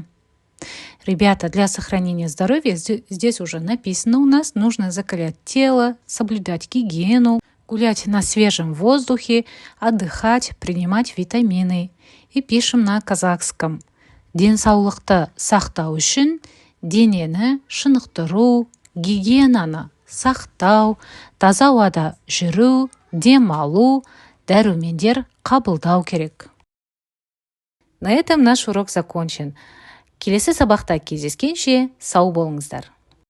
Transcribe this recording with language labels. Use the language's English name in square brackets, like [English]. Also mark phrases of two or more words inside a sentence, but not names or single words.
[Russian] Ребята, для сохранения здоровья здесь уже написано у нас, нужно закалять тело, соблюдать гигиену, гулять на свежем воздухе, отдыхать, принимать витамины. И пишем на казахском. [Kazakh] Денсаулықты сақтау үшін денені шынықтыру, гигиенаны сақтау, таза ауада жүру, демалу, дәрумендер қабылдау керек. [Russian] На этом наш урок закончен. [Kazakh] Келесі сабақта кездескенше сау болыңыздар.